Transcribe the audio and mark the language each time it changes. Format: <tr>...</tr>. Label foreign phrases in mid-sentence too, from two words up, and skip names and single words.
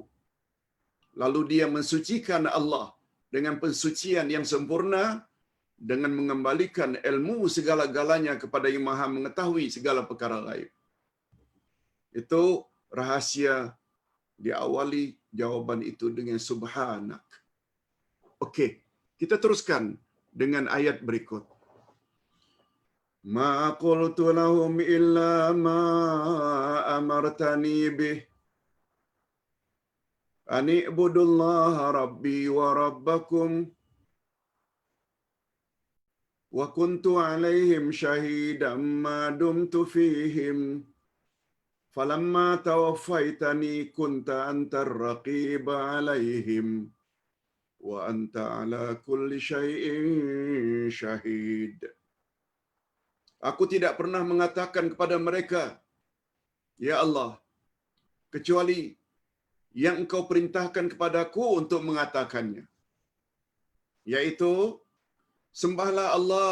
<id>Lalu dia mensucikan Allah dengan pensucian yang sempurna dengan mengembalikan ilmu segala-galanya kepada yang maha mengetahui segala perkara gaib. Itu rahasia diawali jawaban itu dengan subhanak. Okey, kita teruskan dengan ayat berikut.</id> <ar>ما قلت لهم إلا ما أمرتني به أن اعبدوا الله ربي وربكم وكنت عليهم شهيدا ما دمت فيهم فلما توفيتني كنت أنت الرقيب عليهم وأنت على كل شيء شهيد.</ar> <id>Aku tidak pernah mengatakan kepada mereka, ya Allah, kecuali yang Engkau perintahkan kepadaku untuk mengatakannya, yaitu sembahlah Allah.</id>